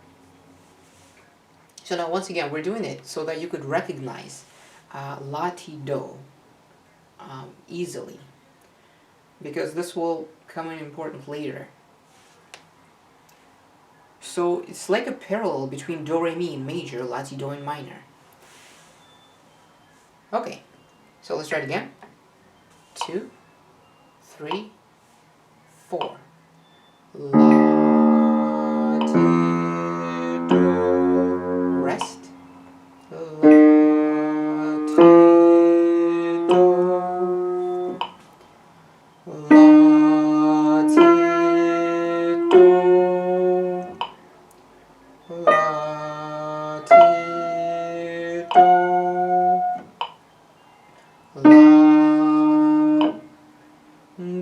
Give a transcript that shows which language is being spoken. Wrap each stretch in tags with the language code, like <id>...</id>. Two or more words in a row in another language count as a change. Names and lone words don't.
<en>So now once again, we're doing it so that you could recognize La, Ti, Do easily, because this will come in important later. So it's like a parallel between Do, Re, Mi in major, La, Ti, Do in minor. Okay, so let's try it again. 2, 3, 4. La, Ti, Do, rest. La, Ti, Do, La, Ti, Do, La, Ti, Do, La,</en>